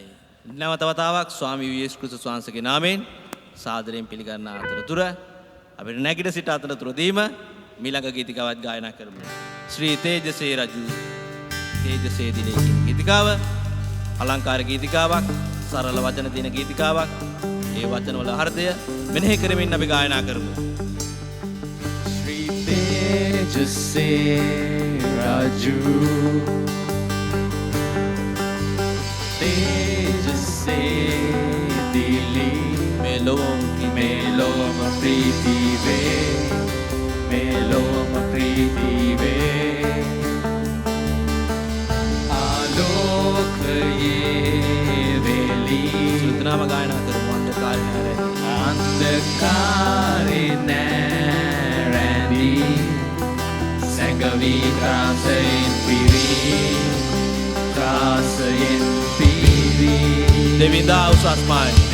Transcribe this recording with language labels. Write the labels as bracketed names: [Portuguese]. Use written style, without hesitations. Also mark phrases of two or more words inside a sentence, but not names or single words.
[Sinhala] නැවත වතාවක් ස්වාමී වූ යේසුස් ක්‍රිස්තුස් වහන්සේගේ නාමයෙන් සාදරයෙන් පිළිගන්න අතරතුර අපිට නැගිට සිට අතරතුරදීම මීළඟ ගීතිකාවත් ගායනා කරමු. ශ්‍රී තේජසේ රජු තේජසේ දිනේ කියන ගීතිකාව අලංකාර ගීතිකාවක්, සරල වචන තියෙන ගීතිකාවක්. ඒ වචන වල අර්ථය මෙනෙහි කරමින් අපි ගායනා කරමු. ශ්‍රී තේජසේ රජු තේජසේ දිලි මෙලොම් ප්‍රීති වේ මෙලොම් ප්‍රීති වේ ආලෝකයේ වෙලී සුත්‍රනාම ගායනා කරමු. අන්ධකාරේ නැරැඳි සැඟවි ත්‍රාසයෙන් පිරි දෙවිදා උසස්මයි.